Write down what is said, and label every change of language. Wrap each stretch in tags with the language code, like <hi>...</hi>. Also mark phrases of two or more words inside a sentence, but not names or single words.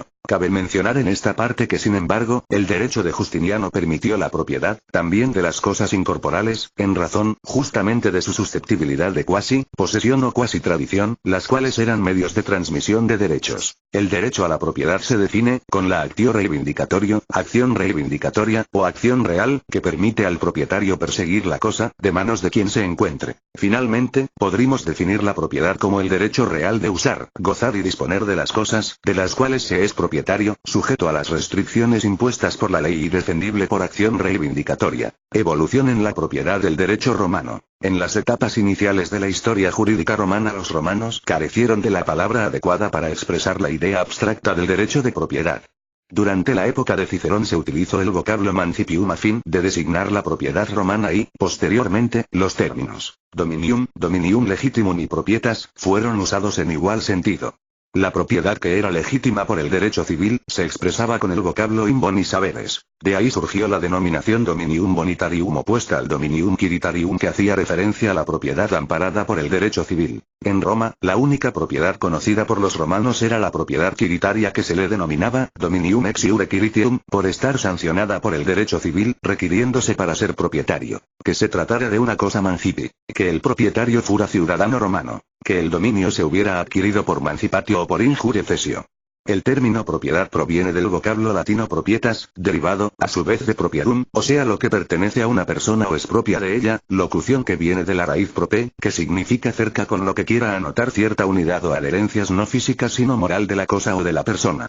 <es>Cabe mencionar en esta parte que sin embargo, el derecho de Justiniano permitió la propiedad, también de las cosas incorporales, en razón, justamente de su susceptibilidad de cuasi posesión o cuasi tradición, las cuales eran medios de transmisión de derechos. El derecho a la propiedad se define, con la</es> <la>actio reivindicatorio,</la> <es>acción reivindicatoria, o acción real, que permite al propietario perseguir la cosa, de manos de quien se encuentre. Finalmente, podríamos definir la propiedad como el derecho real de usar, gozar y disponer de las cosas, de las cuales se es propietario, sujeto a las restricciones impuestas por la ley y defendible por acción reivindicatoria. Evolución en la propiedad del derecho romano. En las etapas iniciales de la historia jurídica romana, los romanos carecieron de la palabra adecuada para expresar la idea abstracta del derecho de propiedad. Durante la época de Cicerón se utilizó el vocablo mancipium a fin de designar la propiedad romana y, posteriormente, los términos dominium,</es> <la>dominium legitimum</la> <es>y propietas, fueron usados en igual sentido. La propiedad que era legítima por el derecho civil, se expresaba con el vocablo</es> <la>in bonis haberes.</la> <es>De ahí surgió la denominación</es> <la>dominium bonitarium</la> <es>opuesta al</es> <la>dominium quiritarium,</la> <es>que hacía referencia a la propiedad amparada por el derecho civil. En Roma, la única propiedad conocida por los romanos era la propiedad quiritaria, que se le denominaba</es> <la>dominium ex iure quiritium,</la> <es>por estar sancionada por el derecho civil, requiriéndose para ser propietario que se tratara de una cosa mancipi, que el propietario fuera ciudadano romano, que el dominio se hubiera adquirido por mancipatio o por</es> <la>injuria cesio.</la> <es>El término propiedad proviene del vocablo latino propietas, derivado, a su vez, de propriadum, o sea lo que pertenece a una persona o es propia de ella, locución que viene de la raíz prope, que significa cerca, con lo que quiera anotar cierta unidad o adherencias no física sino moral de la cosa o de la persona.</es>